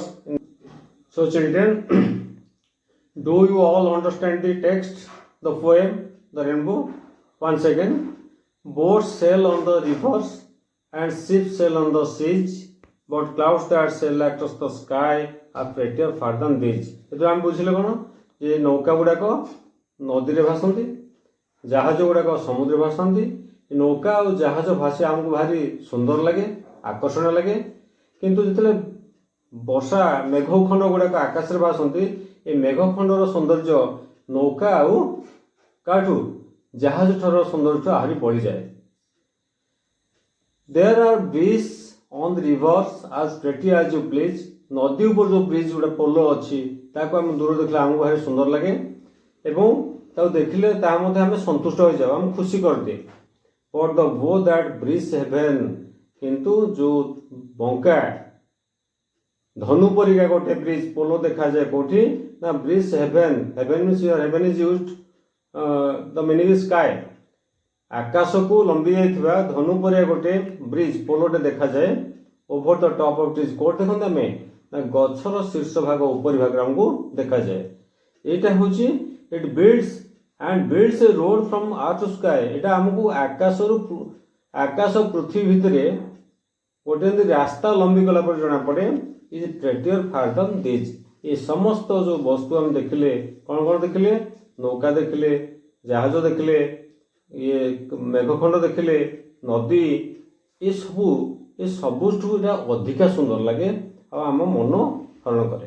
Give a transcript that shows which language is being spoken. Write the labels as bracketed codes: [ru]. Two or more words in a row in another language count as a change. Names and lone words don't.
[en] So children, do you all understand the text, the poem, the rainbow? Once again, boats sail on the rivers and ships sail on the seas, but clouds that sail across the sky are prettier far than these. [or] ଏଥିରୁ ଆମେ ବୁଝିଲେ କ'ଣ ଯେ ନୌକା ଗୁଡ଼ାକ ନଦୀରେ ଭାସନ୍ତି, ଜାହାଜ ଗୁଡ଼ାକ ସମୁଦ୍ରରେ ଭାସନ୍ତି। ନୌକା ଆଉ ଜାହାଜ ଭାସି ଆମକୁ ଭାରି ସୁନ୍ଦର ଲାଗେ, ଆକର୍ଷଣୀୟ ଲାଗେ। କିନ୍ତୁ ଯେତେବେଳେ ବର୍ଷା ମେଘଖଣ୍ଡ ଗୁଡ଼ାକ ଆକାଶରେ ଭାସନ୍ତି, ଏ ମେଘଖଣ୍ଡର ସୌନ୍ଦର୍ଯ୍ୟ ନୌକା ଆଉ କାଠୁ ଜାହାଜ ଠାରୁ ସୌନ୍ଦର୍ଯ୍ୟ ଆହୁରି ବଢ଼ିଯାଏ। [en] There are bridges on the rivers as pretty as you please. [or] ନଦୀ ଉପରେ ଯେଉଁ ବ୍ରିଜ ଗୋଟେ ପୋଲ ଅଛି ତାକୁ ଆମେ ଦୂର ଦେଖିଲେ ଆମକୁ ଭାରି ସୁନ୍ଦର ଲାଗେ ଏବଂ ତାକୁ ଦେଖିଲେ ତାହା ମଧ୍ୟ ଆମେ ସନ୍ତୁଷ୍ଟ ହୋଇଯାଉ, ଆମକୁ ଖୁସି କରିଦିଏ। [en] But the bow that bridge heaven, [or] କିନ୍ତୁ ଯେଉଁ ବଙ୍କା ଧନୁ ପରିକା ଗୋଟେ ବ୍ରିଜ ପୋଲ ଦେଖାଯାଏ କୋଉଠି ନା [en] bridge heaven. heaven means your heaven is used the meaning is sky. [or] ଆକାଶକୁ ଲମ୍ବି ଯାଇଥିବା ଧନୁ ପରିକା ଗୋଟେ ବ୍ରିଜ ପୋଲଟେ ଦେଖାଯାଏ। [en] over the top of trees, [or] କୋଉଠି ଦେଖନ୍ତି ଆମେ ନା ଗଛର ଶୀର୍ଷ ଭାଗ ଉପରି ଭାଗରେ ଆମକୁ ଦେଖାଯାଏ। ଏଇଟା ହେଉଛି [en] it builds and builds a road from earth to sky। [or] এটা ଆମକୁ ଆକାଶ ପୃଥିବୀ ଭିତରେ ଗୋଟେ ଏମିତି ରାସ୍ତା ଲମ୍ବି ଗଲା ପରେ ଜଣା ପଡ଼େ [en] is prettier far than these. [or] ଏ ସମସ୍ତ ଯେଉଁ ବସ୍ତୁ ଆମେ ଦେଖିଲେ କ'ଣ କ'ଣ ଦେଖିଲେ? ନୌକା ଦେଖିଲେ, ଜାହାଜ ଦେଖିଲେ, ଇଏ ମେଘଖଣ୍ଡ ଦେଖିଲେ, ନଦୀ, ଏ ସବୁଠୁ ଏଇଟା ଅଧିକା ସୁନ୍ଦର ଲାଗେ ଆଉ ଆମ ମନ ହରଣ କରେ।